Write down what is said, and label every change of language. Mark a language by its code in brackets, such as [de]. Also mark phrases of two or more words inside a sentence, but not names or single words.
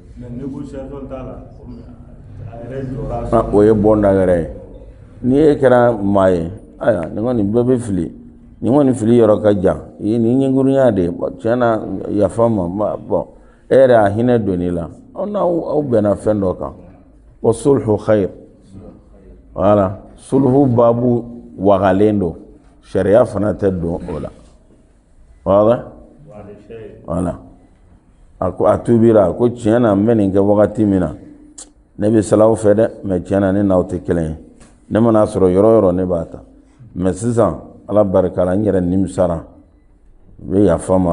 [bm] o ye bɔnda wɛrɛ ye ni e kɛra maa ye ayiwa nin kɔni bɛɛ bɛ fili nin kɔni fili yɔrɔ ka jan nin ɲingurunya de tiɲɛ na yafa ma bɔn e yɛrɛ a hinɛ donn'i la aw bɛnna fɛn dɔ kan wa [ar] صلح خير [bm] voilà sulhu babu wagalen don sariya fana tɛ don o la voilà a tubira ko tiɲɛ na n bɛ nin kɛ wagati min na ne bɛ salaw fɛ dɛ mais tiɲɛ na ne n'aw tɛ kelen ye ne mana sɔrɔ yɔrɔ o yɔrɔ ne b'a ta mais sisan ala barika la n yɛrɛ nimisara n bɛ yafa ma